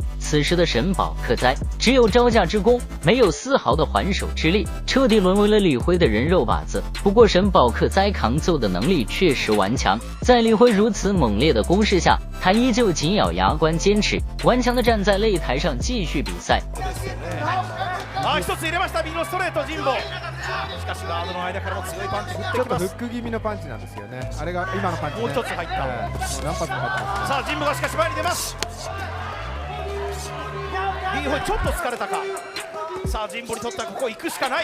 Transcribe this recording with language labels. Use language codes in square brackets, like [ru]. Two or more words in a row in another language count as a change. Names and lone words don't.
[zh] 此时的沈宝克哉只有招架之功，没有丝毫的还手之力，彻底沦为了李辉的人肉靶子。不过沈宝克哉扛揍的能力确实顽强，在李辉如此猛烈的攻势下，他依旧紧咬牙关坚持，顽强的站在擂台上继续比赛。 [ja] 一つ入れました右のストレート神保。しかしガードの間からも強いパンチ振ってきます。ちょっとフック気味のパンチなんですよね。あれが今のパンチ、ね、もう一つ入った、何発も入ってます、ね、さあ神保がしかし前に出ます。リーホイちょっと疲れたか。さあ神保にとってはここ行くしかない。